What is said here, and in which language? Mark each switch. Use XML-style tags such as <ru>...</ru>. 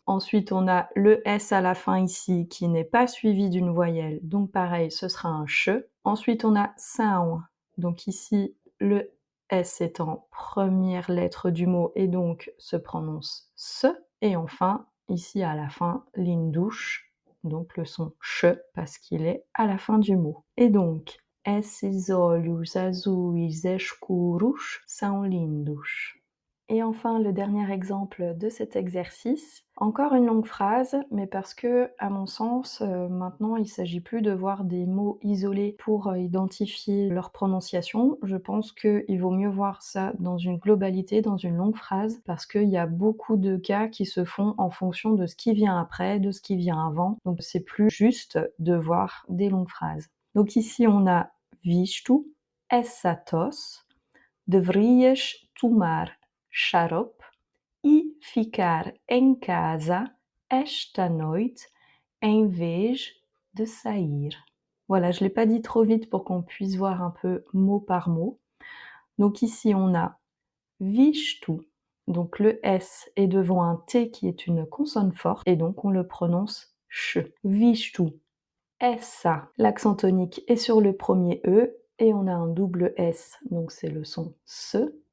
<fr>Ensuite, on a le S à la fin ici qui n'est pas suivi d'une voyelle, donc pareil, ce sera un ch. Ensuite, on a são, donc ici, le S est en première lettre du mot et donc se prononce se. Et enfin, ici à la fin, lindos, donc le son ch parce qu'il est à la fin du mot. Et donc,</fr> <pt>esses olhos azuis escuros são lindos.</pt> <fr>Et enfin, le dernier exemple de cet exercice, encore une longue phrase, mais parce que, à mon sens, maintenant, il ne s'agit plus de voir des mots isolés pour identifier leur prononciation. Je pense qu'il vaut mieux voir ça dans une globalité, dans une longue phrase, parce qu'il y a beaucoup de cas qui se font en fonction de ce qui vient après, de ce qui vient avant. Donc, c'est plus juste de voir des longues phrases. Donc ici, on a</fr> <pt>visto, essa tosse, deverias tomar xarope e ficar em casa esta noite em vez de sair.</pt> <fr>Voilà, je ne l'ai pas dit trop vite pour qu'on puisse voir un peu mot par mot. Donc ici, on a visto. Donc le S est devant un T qui est une consonne forte et donc on le prononce ch. Visto. Essa. L'accent tonique est sur le premier E et on a un double S, donc c'est le son se.</fr>